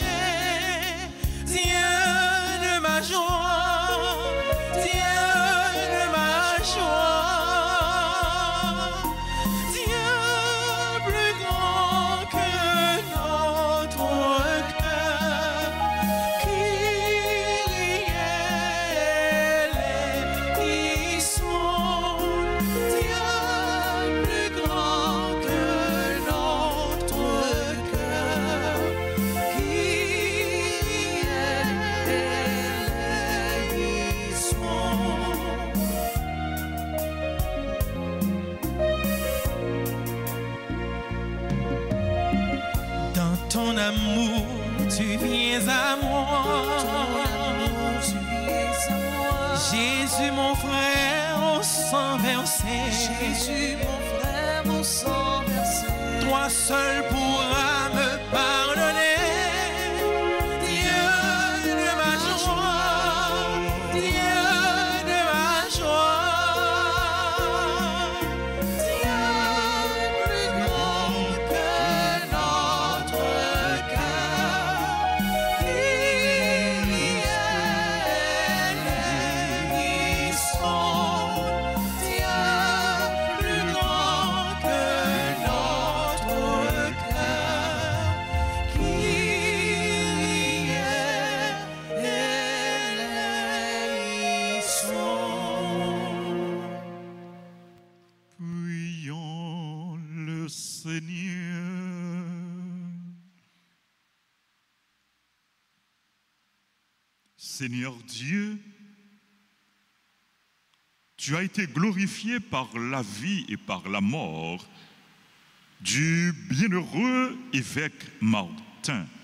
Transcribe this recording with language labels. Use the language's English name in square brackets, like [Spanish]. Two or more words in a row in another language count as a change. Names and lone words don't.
[French] Dieu de ma joie. Dieu de ma joie. Dieu plus grand que notre cœur. [Greek] Kyrie eleison. [French] Dieu plus grand que notre cœur. [Greek] Kyrie eleison. [French] Dans ton amour, tu viens à moi. Jésus, mon frère, au sang versé. Jésus, mon frère, au sang versé. Toi seul pourras me pardonner. Dieu de ma joie. Dieu de ma joie. Dieu plus grand que notre cœur. [Greek] Kyrie eleison. [French] Dieu plus grand que notre cœur. [Greek] Kyrie eleison. [French] Prions le Seigneur. Seigneur Dieu, tu as été glorifié par la vie et par la mort du bienheureux évêque Martin.